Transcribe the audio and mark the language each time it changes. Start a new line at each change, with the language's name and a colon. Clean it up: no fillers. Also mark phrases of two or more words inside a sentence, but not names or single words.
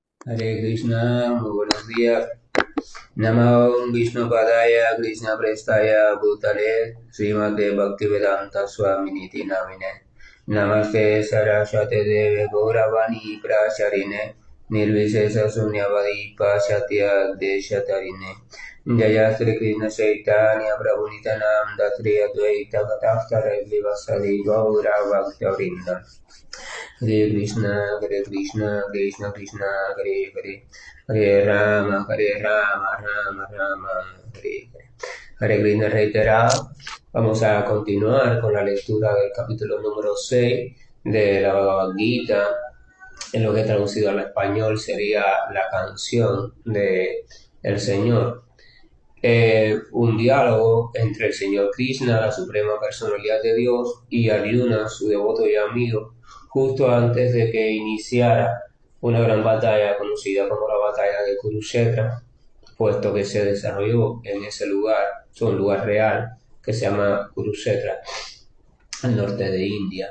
Sanskrit: हरे कृष्ण,
Spanish: muy buenos días.
Sanskrit: नमो विष्णु पादाय कृष्ण प्रेष्ठाय भूतले श्रीमते भक्तिवेदान्त स्वामिन् इति नामिने नमस्ते सारस्वते देवे गौरवाणी प्रचारिणे निर्विशेष शून्यवादि पाश्चात्य देशतारिणे जय श्री कृष्ण चैतन्य प्रभु नित्यानन्द श्री अद्वैत गदाधर श्रीवासादि गौर भक्त हरे कृष्ण, हरे कृष्ण, कृष्ण कृष्ण, हरे हरे, हरे राम, राम राम, हरे हरे. हरे कृष्ण
Spanish: reiterado. Vamos a continuar con la lectura del capítulo número 6 de la Bhagavad Gita. En lo que traducido al español sería la canción de el Señor. Un diálogo entre el Señor Krishna, la suprema personalidad de Dios, y Arjuna, su devoto y amigo, justo antes de que iniciara una gran batalla conocida como la batalla de Kurukshetra, puesto que se desarrolló en ese lugar, un lugar real que se llama Kurukshetra, al norte de India.